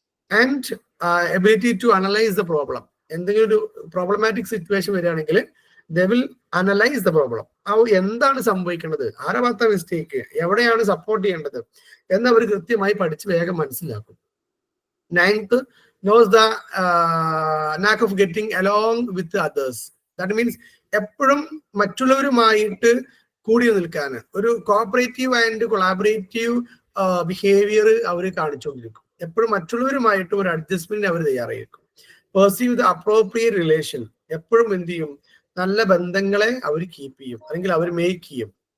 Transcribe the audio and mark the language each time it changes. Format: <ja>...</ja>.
<en>And ability to analyse the problem.</en> <ml>എന്തെങ്കിലും ഒരു problematic situation വരികയാണെങ്കിൽ</ml> <en>They will analyse the problem.</en> <ml>എന്താണ് സംഭവിക്കുന്നത്, ആരാ ഭാഗത്ത മിസ്റ്റേക്ക്, എവിടെയാണ് സപ്പോർട്ട് ചെയ്യേണ്ടത് എന്നവർ കൃത്യമായി പഠിച്ച് വേഗം മനസ്സിലാക്കും.</ml> <en>9th, knows the knack of getting along with others.</en> <ml>That means എപ്പോഴും മറ്റുള്ളവരുമായിട്ട് കൂടി നിൽക്കാൻ ഒരു</ml> <en>cooperative and collaborative behaviour</en> <ml>അവർ കാണിച്ചുകൊണ്ടിരിക്കും. എപ്പോഴും മറ്റുള്ളവരുമായിട്ട് ഒരു adjustment our തയ്യാറായിരിക്കും.</ml> <en>Perceive the appropriate relation.</en> <ml>എപ്പോഴും എന്ത് ചെയ്യും, നല്ല ബന്ധങ്ങളെ അവർ കീപ്പ് ചെയ്യും, അല്ലെങ്കിൽ അവർ മേക്ക് ചെയ്യും.</ml>